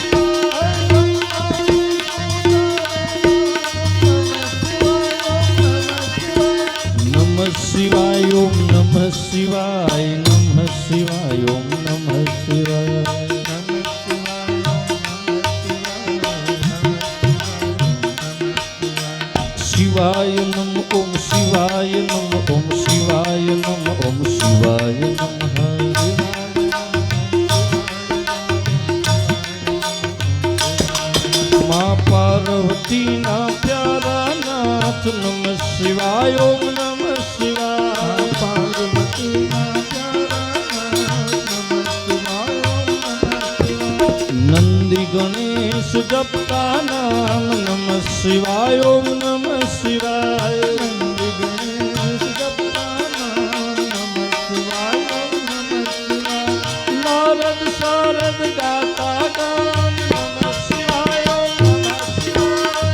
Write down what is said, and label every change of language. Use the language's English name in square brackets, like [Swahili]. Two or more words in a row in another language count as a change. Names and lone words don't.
[Sanskrit] शिवाय, नमः शिवाय नमः शिवाय ओम नमः शिवाय, शिवाय नम ओम शिवाय नम ओम शिवाय नम ओम शिवाय नमः. [Gujarati] માં પાર્વતી ના પ્યારા નાથ नमः शिवाय ओम नमः शिवाय, પાર્વતી ના પ્યારા ગણેશ જપતા નામ [Sanskrit] नमः शिवाय ओम नमः शिवाय [Gujarati] નંદી ગણેશ જપતા નામ [Sanskrit] नमः शिवाय ओम नमः शिवाय [Gujarati] નારદ શારદ ગાતા ગાન [Sanskrit] नमः शिवाय ओम नमः शिवाय